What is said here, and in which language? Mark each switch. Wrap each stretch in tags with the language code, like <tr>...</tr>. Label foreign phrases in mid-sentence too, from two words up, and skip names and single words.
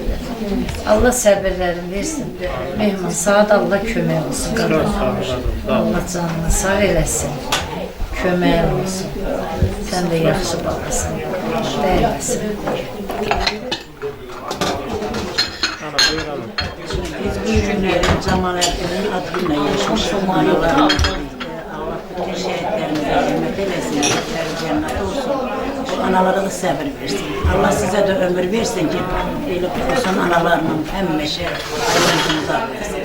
<az>Allah səbirlərini versin. Mehman, saat Allah kömək olsun. Allah canını sağ eləsin. Kömək olsun. Sən də yaxşı balasın. Dəyməsin.</az> <tr>Biz bu günlerin Cemalettin'in adıyla yaşamışız. Allah bütün şehitlerimize rahmet eylesin. Şehitleri cennet olsun. Analara da sabır versin. Allah size de ömür versin ki böyle olsun analarının hem meşe hayırlısınıza versin.</tr>